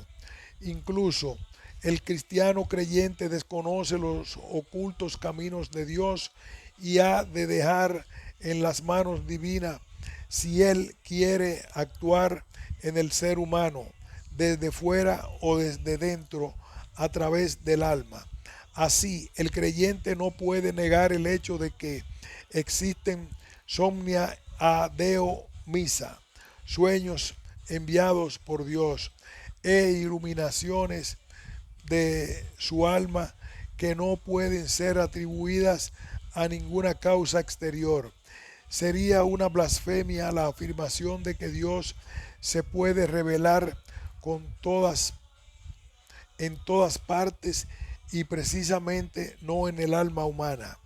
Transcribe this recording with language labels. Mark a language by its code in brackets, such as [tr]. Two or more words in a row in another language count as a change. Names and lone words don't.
[es] Incluso el cristiano creyente desconoce los ocultos caminos de Dios y ha de dejar en las manos divinas si él quiere actuar en el ser humano, desde fuera o desde dentro, a través del alma. Así, el creyente no puede negar el hecho de que existen [la] somnia a Deo misa, [es] sueños enviados por Dios e iluminaciones de su alma que no pueden ser atribuidas a ninguna causa exterior. Sería una blasfemia la afirmación de que Dios se puede revelar con todas, en todas partes y precisamente no en el alma humana.